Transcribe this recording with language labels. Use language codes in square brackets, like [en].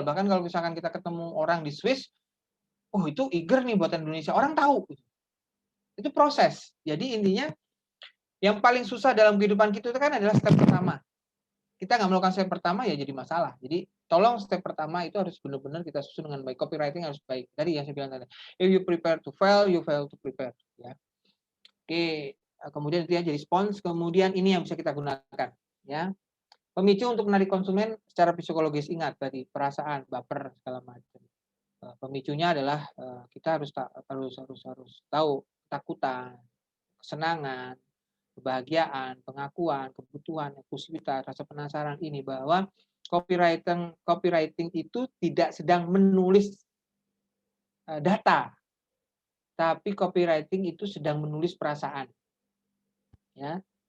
[id] Bahkan kalau misalkan kita ketemu orang di Swiss, oh itu Tiger nih buatan Indonesia, orang tahu. Itu proses. Jadi intinya yang paling susah dalam kehidupan kita itu kan adalah step pertama. Kita nggak melakukan step pertama ya jadi masalah. Jadi tolong step pertama itu harus benar-benar kita susun dengan baik. Copywriting harus baik. Tadi yang saya bilang tadi. [en] If you prepare to fail, you fail to prepare. [id] Ya. Oke. Kemudian itu ya jadi respons. Kemudian ini yang bisa kita gunakan. Ya. Pemicu untuk menarik konsumen secara psikologis, ingat tadi perasaan, baper segala macam. Pemicunya adalah kita harus tahu ketakutan, kesenangan, kebahagiaan, pengakuan, kebutuhan, eksklusivitas, rasa penasaran ini bahwa copywriting itu tidak sedang menulis data, tapi copywriting itu sedang menulis perasaan. Ya.